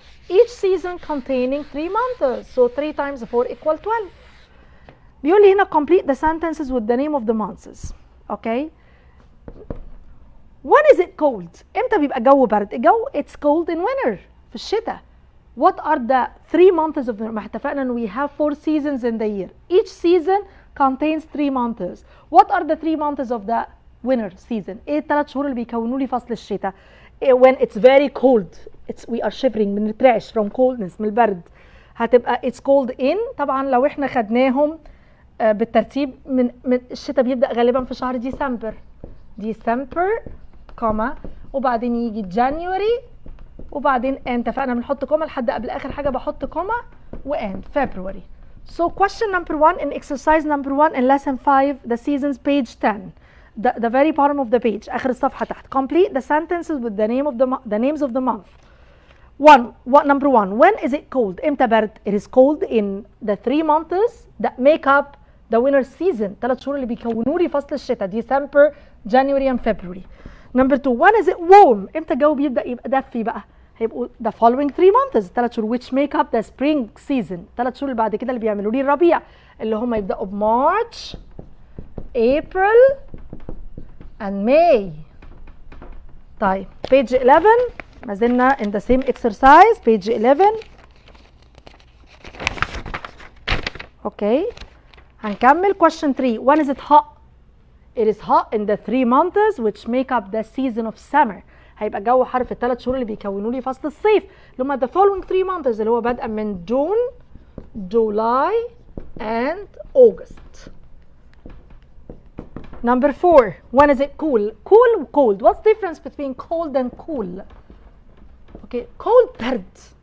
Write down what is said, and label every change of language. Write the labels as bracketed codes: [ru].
[en] Each season containing 3 months. So 3 times 4 equal 12. [ar] بيقول لي هنا complete the sentences with the name of the months. [en] Okay. When is it cold? [ar] امتى بيبقى الجو برد؟ الجو [en] it's cold in winter [ar] في الشتاء. [en] What are the 3 months of the [ar] ما اتفقنا ان [en] we have 4 seasons in the year. Each season contains 3 months. What are the 3 months of the winter season? [ar] ايه الثلاث شهور اللي بيكونوا لي فصل الشتاء؟ [en] When it's very cold. We are shivering بنترعش from coldness من البرد. [ar] هتبقى it's cold in طبعا لو احنا خدناهم بالترتيب من الشتاء بيبدأ غالبا في شهر ديسمبر. ديسمبر كوما وبعدين يجي جانيوري وبعدين اتفقنا بنحط كوما لحد قبل اخر حاجه بحط كوما وان فبراير. [en] So question number 1 in exercise number 1 in lesson 5 the seasons page 10 the very bottom of the page اخر الصفحه تحت. Complete the sentences with the names of the month. Number 1 when is it cold? [ar] امتى برد؟ [en] It is cold in the 3 months that make up the winter season. [ar] 3 شهور اللي بيكونوا لي فصل الشتاء December, January and February. [en] Number 2 when is it warm? [ar] امتى الجو بيبدأ يبقى دافي بقى؟ هيبقوا [en] the following 3 months [ar] 3 شهور [en] which make up the spring season. [ar] 3 شهور اللي بعد كده اللي بيعملوا لي الربيع اللي هم يبدأوا بمارش April and May. طيب page 11 ما زلنا [en] in the same exercise page 11. Okay هنكمل question 3 when is it hot? It is hot in the 3 months which make up the season of summer. [ar] هيبقى الجو حر في ال3 شهور اللي بيكونوا لي فصل الصيف اللي هم [en] the following 3 months [ar] اللي هو بادئا من June, July and August. [en] Number 4 when is it cool? Cool cold. What's the difference between cold and cool? Okay, cold برد.